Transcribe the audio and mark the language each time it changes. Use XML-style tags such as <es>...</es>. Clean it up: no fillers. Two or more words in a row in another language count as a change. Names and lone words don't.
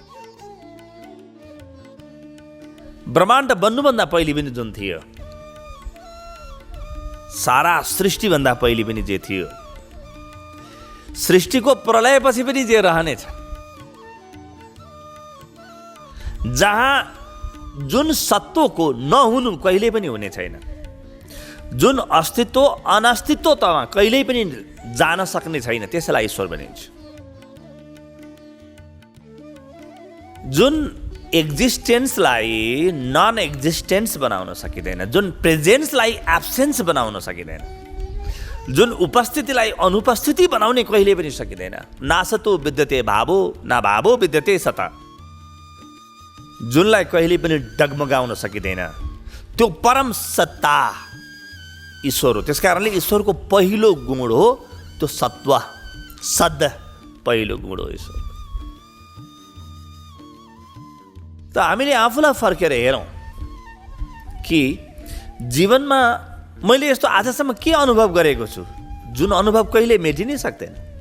<ne>ब्रह्माण्ड बन्नुभन्दा पहिले पनि जुन थियो, सारा सृष्टिभन्दा पहिले पनि जे थियो, सृष्टिको प्रलयपछि पनि जे रहनेछ, जहाँ जुन सत्वको नहुनु कहिल्यै पनि हुने छैन, जुन अस्तित्व अनस्तित्वमा कहिल्यै पनि जान सक्ने छैन, त्यसलाई ईश्वर भनिन्छ। जुन एक्जिस्टेन्सलाई</ne> <en>non existence</en> <ne>बनाउन सकिँदैन, जुन प्रेजेन्सलाई एब्सेन्स बनाउन सकिँदैन, जुन उपस्थितिलाई अनुपस्थिति बनाउने कहिले पनि सकिँदैन।</ne> <sa>नासतो विद्यते भावो, न भावो विद्यते सत,</sa> <ne>जुनलाई कहिले पनि डगमगाउन सकिँदैन, त्यो परम सत्ता ईश्वर हो। त्यसकारणले ईश्वरको पहिलो गुण हो त्यो सत्व, सद पहिलो गुण हो ईश्वर। त हामीले आफूलाई फर्केर हेरौँ कि जीवनमा मैले यस्तो आजसम्म के अनुभव गरेको छु जुन अनुभव कहिले मेटिनै सक्दैन,</ne>